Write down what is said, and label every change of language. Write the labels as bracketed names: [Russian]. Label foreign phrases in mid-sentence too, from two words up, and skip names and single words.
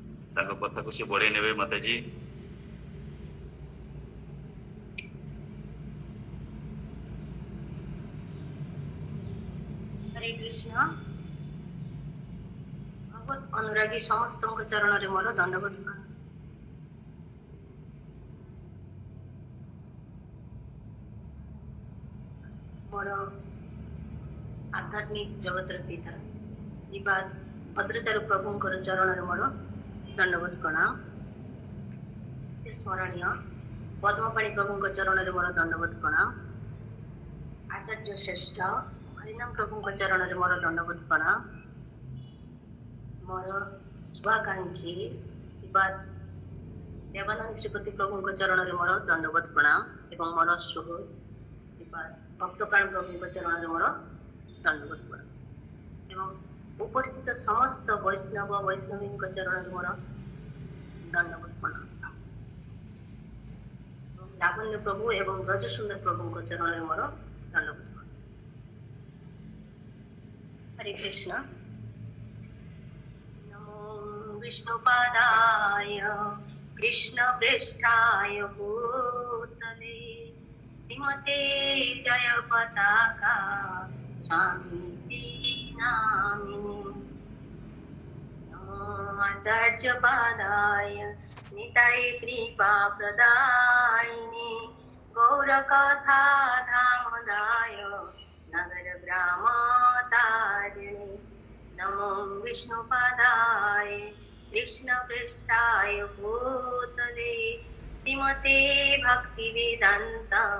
[Odia] कथा को सी बढ़े ने माताजी। हरे कृष्ण। ଭଗବତ ଅନୁରାଗୀ ସମସ୍ତ ଚରଣ ରେ ମୋର ଦଣ୍ଡବତ ପ୍ରଣାମ। ମୋର ଆଧ୍ୟାତ୍ମିକ ଜଗତ ପିତା ଶ୍ରୀପାଦ ଭଦ୍ରାଚାର୍ଯ୍ୟ ପ୍ରଭୁ ଚରଣ ରେ ମୋର ଦଣ୍ଡବତ ପ୍ରଣାମ। ସ୍ମରଣୀୟ ପଦ୍ମପାଣୀ ପ୍ରଭୁ ଚରଣ ରେ ମୋର ଦଣ୍ଡବତ ପ୍ରଣାମ। ଆଚାର୍ଯ୍ୟ ଶ୍ରେଷ୍ଠ ହରିନାମ ପ୍ରଭୁ ଚରଣ ରେ ମୋର ଦଣ୍ଡବତ ପ୍ରଣାମ। ମୋର ଶୁଭାକାଙ୍କ୍ଷୀ ଶ୍ରୀପାଦ ଦେବାନନ୍ଦ ଶ୍ରୀପତି ପ୍ରଭୁ ଚରଣ ରେ ମୋର ଦଣ୍ଡବତ ପ୍ରଣାମ ଏବଂ ମୋର ଶୁଭ ଶ୍ରୀପାଦ ଭକ୍ତପ୍ରାଣ ପ୍ରଭୁ ଚରଣ ରେ ମୋର ଦଣ୍ଡବତ ପ୍ରଣାମ ଏବଂ ଉପସ୍ଥିତ ସମସ୍ତ ବୈଷ୍ଣବ ବୈଷ୍ଣବୀ ଚରଣ ରେ ମୋର ଦଣ୍ଡବତ ପ୍ରଣାମ। ଲାବଣ୍ୟ ପ୍ରଭୁ ଏବଂ ବ୍ରଜସୁନ୍ଦର ପ୍ରଭୁ ଚରଣ ରେ ମୋର ଦଣ୍ଡବତ ପ୍ରଣାମ। [Sanskrit] हरे कृष्ण। विष्णुपादाय कृष्ण पृष्ठाय भूतले श्रीमते जय पताका स्वामी नामिने नमो आचार्य पादाय निताय कृपा प्रदायिने गौरकथा धामदाय नगर ग्राम तारिणे नमो विष्णुपादाय कृष्ण पृष्ठाय भूतले श्रीमते भक्ति वेदांत